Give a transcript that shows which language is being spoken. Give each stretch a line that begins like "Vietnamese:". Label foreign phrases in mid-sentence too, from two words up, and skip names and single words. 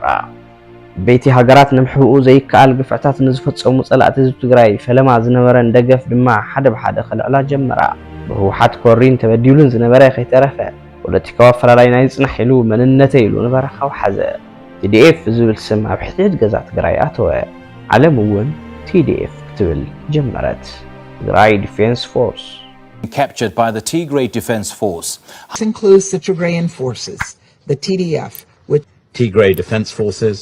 Tigrinya: በይቲ ሃገራት ንምሕብኡ ዘይከኣል ግፍዕታት ንዝፈጸሙ ጸላእቲ ህዝቢ ትግራይ ፈለማ ዝነበረን ደገፍ ድማ ሓደ ብሓደ ክልዕላ ጀመራ ብህወሓት ኮሪን ተበዲሉን ዝነበረ ከይተረፈ ፖለቲካዊ ኣፈላላይ ናይ ጽናሕ ኢሉ መንነተይ ኢሉ ንበረኻው ሓዘ TDF ዝብል ስም ኣብ ሕድሕድ ገዛ ትግራይ ኣተወ ዓለም እውን TDF ክትብል ጀመረት ትግራይ ዲፌንስ ፎርስ
English: captured by the Tigray Defense Force. This includes the Tigrayan forces, the TDF, with Tigray Defense Forces.